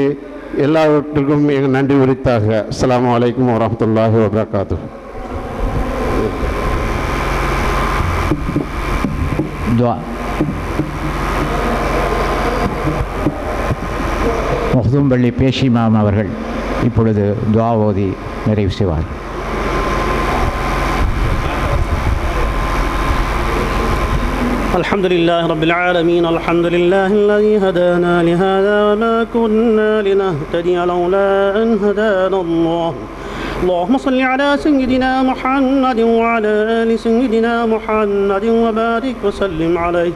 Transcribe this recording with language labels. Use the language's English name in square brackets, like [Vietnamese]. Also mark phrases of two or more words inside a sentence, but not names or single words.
[Tamil] எல்லாவற்றுக்கும் எங்கள் நன்றி உரித்தாக. [Arabic] السلام عليكم ورحمة الله وبركاته. [Tamil] துஆ. முஹ்தும்பள்ளி பேஷிமாம் அவர்கள் இப்பொழுது துஆ ஓதி நிறைவு செய்வார். [Arabic] الحمد لله رب العالمين. الحمد لله الذي هدانا لهذا وما كنا لنهتدي لولا أن هدانا الله. اللهم صل على سيدنا محمد وعلى آل سيدنا محمد وبارك وسلم عليه.